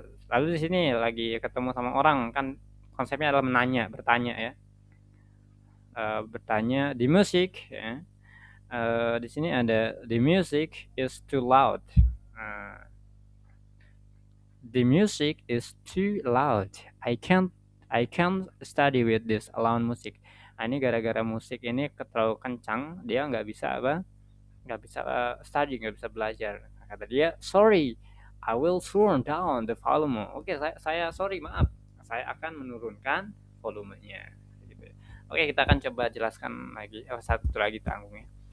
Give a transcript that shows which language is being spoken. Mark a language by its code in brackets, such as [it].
[id] Lalu di sini lagi ketemu sama orang, kan konsepnya adalah bertanya ya. Bertanya di musik ya. Di sini ada [en] the music is too loud. The music is too loud. I can't study with this loud music. [id] Nah, ini gara-gara musik ini terlalu kencang, dia nggak bisa study, nggak bisa belajar. Kata dia, [en] sorry, I will turn down the volume. [id] Oke, saya sorry, maaf, saya akan menurunkan volumenya. Gitu. Oke, kita akan coba jelaskan lagi. Satu lagi tanggungnya.